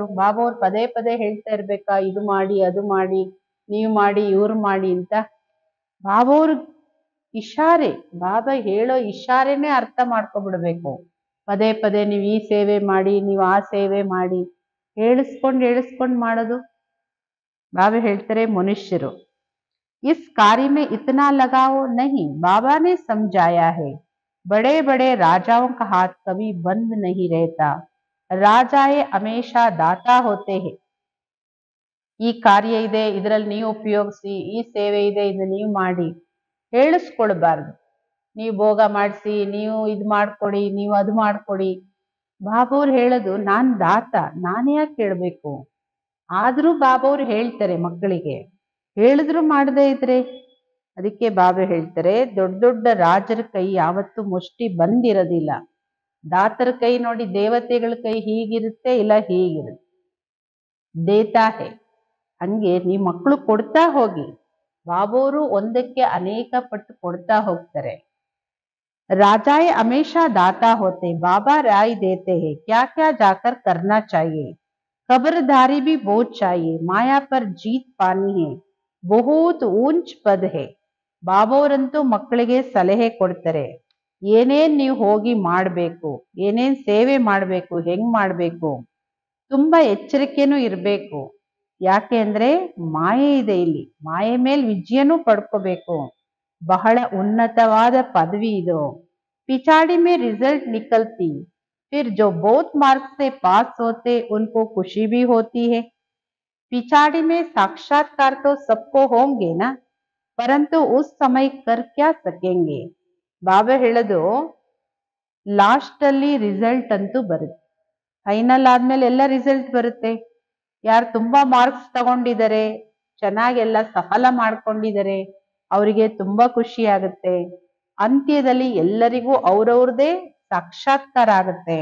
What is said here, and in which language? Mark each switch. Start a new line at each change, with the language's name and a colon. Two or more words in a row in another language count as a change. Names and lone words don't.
Kannada: ಬಾಬಾ ಅವ್ರು ಪದೇ ಪದೇ ಹೇಳ್ತಾ ಇರ್ಬೇಕಾ, ಇದು ಮಾಡಿ ಅದು ಮಾಡಿ, ನೀವು ಮಾಡಿ ಇವ್ರು ಮಾಡಿ ಅಂತ? ಬಾಬಾ ಅವ್ರ ಇಶಾರೆ, ಬಾಬಾ ಹೇಳೋ ಇಶಾರೆನೇ ಅರ್ಥ ಮಾಡ್ಕೊಬಿಡ್ಬೇಕು. ಪದೇ ಪದೇ ನೀವು ಈ ಸೇವೆ ಮಾಡಿ, ನೀವು ಆ ಸೇವೆ ಮಾಡಿ, ಹೇಳಿಸ್ಕೊಂಡು ಮಾಡೋದು. ಬಾಬಾ ಹೇಳ್ತಾರೆ, ಮನುಷ್ಯರು
Hindi: इस कार्य में इतना लगाओ नहीं, बाबा ने समझाया है, बड़े बड़े राजाओं का हाथ कभी बंद नहीं रहता, राजाए हमेशा दाता होते हैं.
Kannada: ಈ ಕಾರ್ಯ ಇದೆ, ಇದರಲ್ಲಿ ನೀವು ಉಪಯೋಗಿಸಿ, ಈ ಸೇವೆ ಇದೆ, ಇದು ನೀವು ಮಾಡಿ ಹೇಳಿಸ್ಕೊಳ್ಬಾರ್ದು. ನೀವು ಭೋಗ ಮಾಡಿಸಿ, ನೀವು ಇದು ಮಾಡ್ಕೊಡಿ, ನೀವು ಅದು ಮಾಡ್ಕೊಡಿ. ಬಾಬವ್ರು ಹೇಳೋದು ನಾನ್ ದಾತ, ನಾನೇ ಯಾಕೆ ಕೇಳ್ಬೇಕು? ಆದ್ರೂ ಬಾಬವ್ರು ಹೇಳ್ತಾರೆ ಮಕ್ಕಳಿಗೆ, ಹೇಳಿದ್ರು ಮಾಡದೇ ಇದ್ರೆ. ಅದಕ್ಕೆ ಬಾಬಾ ಹೇಳ್ತಾರೆ, ದೊಡ್ಡ ದೊಡ್ಡ ರಾಜರ ಕೈ ಯಾವತ್ತೂ ಮುಷ್ಟಿ ಬಂದಿರೋದಿಲ್ಲ. ದಾತರ ಕೈ ನೋಡಿ, ದೇವತೆಗಳ ಕೈ ಹೀಗಿರುತ್ತೆ, ಇಲ್ಲ ಹೀಗಿರುತ್ತೆ.
Hindi: देता है.
Kannada: ಹಂಗೆ ನೀವು ಮಕ್ಕಳು ಕೊಡ್ತಾ ಹೋಗಿ. ಬಾಬೋರು ಒಂದಕ್ಕೆ ಅನೇಕ ಪಟ್ಟು ಕೊಡ್ತಾ ಹೋಗ್ತಾರೆ.
Hindi: राजाएं हमेशा दाता होते, बाबा राय देते हैं क्या क्या जाकर करना चाहिए। खबरदारी भी बहुत चाहिए, माया पर जीत पानी है, बहुत ऊंच पद है।
Kannada: ಬಾಬೋರಂತೂ ಮಕ್ಕಳಿಗೆ ಸಲಹೆ ಕೊಡ್ತಾರೆ, ಏನೇನ್ ನೀವು ಹೋಗಿ ಮಾಡಬೇಕು, ಏನೇನ್ ಸೇವೆ ಮಾಡಬೇಕು, ಹೆಂಗ್ ಮಾಡಬೇಕು, ತುಂಬಾ ಎಚ್ಚರಿಕೆನೂ ಇರಬೇಕು. ಯಾಕೆ ಅಂದ್ರೆ ಮಾಯೆ ಇದೆ ಇಲ್ಲಿ, ಮಾಯೆ ಮೇಲೆ ವಿಜಯನೂ ಪಡ್ಕೋಬೇಕು. ಬಹಳ ಉನ್ನತವಾದ ಪದವಿ ಇದು.
Hindi: पिछाड़ी में रिजल्ट निकलती, फिर जो बहुत मार्क्स से पास होते उनको खुशी भी होती है। पिछाड़ी में साक्षात्कार तो सबको होंगे ना, परंतु उस समय कर क्या सकेंगे।
Kannada: ಬಾಬಾ ಹೇಳೋದು, ಲಾಸ್ಟ್ ಅಲ್ಲಿ ರಿಸಲ್ಟ್ ಅಂತೂ ಬರುತ್ತೆ. ಫೈನಲ್ ಆದ್ಮೇಲೆ ಎಲ್ಲ ರಿಸಲ್ಟ್ ಬರುತ್ತೆ. ಯಾರು ತುಂಬಾ ಮಾರ್ಕ್ಸ್ ತಗೊಂಡಿದ್ದಾರೆ, ಚೆನ್ನಾಗೆಲ್ಲ ಸಫಲ ಮಾಡ್ಕೊಂಡಿದ್ದಾರೆ, ಅವರಿಗೆ ತುಂಬಾ ಖುಷಿ ಆಗುತ್ತೆ. ಅಂತ್ಯದಲ್ಲಿ ಎಲ್ಲರಿಗೂ ಅವ್ರವ್ರದೇ ಸಾಕ್ಷಾತ್ಕಾರ ಆಗುತ್ತೆ.